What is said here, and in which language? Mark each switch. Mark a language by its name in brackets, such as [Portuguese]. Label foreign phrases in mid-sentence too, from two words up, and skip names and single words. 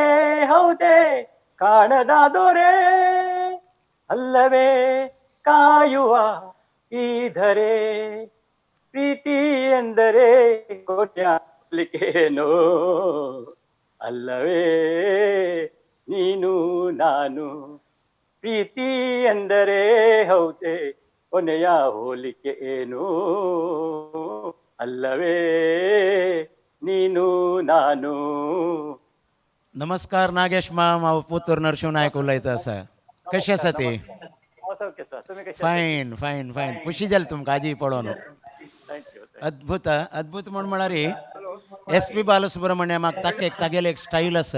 [Kannada] ಹೌದೇ ಕಾಣದಾದೋರೆ ಅಲ್ಲವೇ ಕಾಯುವ ಈ ಧರೆ ಪ್ರೀತಿ ಎಂದರೆ ಕೊಡ್ಲಿಕ್ಕೇನೋ ಅಲ್ಲವೇ ನೀನು ನಾನು ಪ್ರೀತಿ ಎಂದರೆ ಹೌದೇ ಕೊನೆಯ ಹೋಲಿಕೆ ಏನು ಅಲ್ಲವೇ ನೀನು ನಾನು. [Konkani] नमस्कार नागेश माम हांव पुतूर नरशिंवनायक उलयता सर. कशें आसा ती? [English] fine fine fine. [Konkani] खुशी जाली तुमकां आजी पळोवन. अद्भुत अद्भुत म्हळ्यार एस पी बालसुब्रमण्यमाक तागेलें एक स्टाईल आसा.